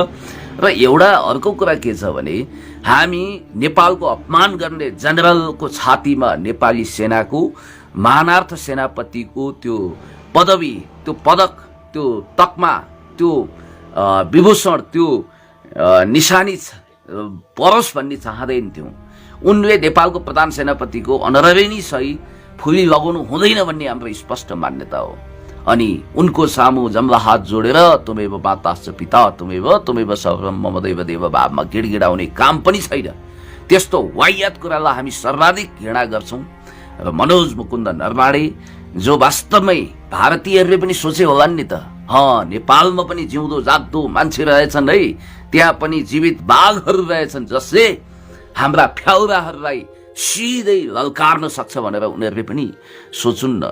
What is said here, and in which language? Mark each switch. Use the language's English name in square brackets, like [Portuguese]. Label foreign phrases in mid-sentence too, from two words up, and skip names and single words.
[Nepali] र एउटा अर्को कुरा के छ भने हामी नेपालको अपमान गर्ने जनरलको छातीमा नेपाली सेनाको महानार्थ सेनापतिको त्यो पदवी, त्यो पदक, त्यो तकमा, त्यो विभूषण, त्यो निशानी परोस् भन्ने चाहँदैनथ्यौँ। उनले नेपालको प्रधान सेनापतिको अनररी नै सही फुली लगाउनु हुँदैन भन्ने हाम्रो स्पष्ट मान्यता हो। अनि उनको सामु जम्ला हात जोडेर [Sanskrit] तुमेव माताश्च पिता तुमेव सर्वं मम देव [Nepali] भावमा गिडगिडाउने काम पनि छैन। त्यस्तो वाह्यात कुरालाई हामी सर्वाधिक घृणा गर्छौँ। र मनोज मुकुन्द नरवाडे जो वास्तवमै भारतीयहरूले पनि सोचे होलान् नि त, नेपालमा पनि जिउँदो जाग्दो मान्छे रहेछन् है, त्यहाँ पनि जीवित बाघहरू रहेछन् जसले हाम्रा फ्याउराहरूलाई सिधै ललकार्न सक्छ भनेर उनीहरूले पनि सोचुन् न।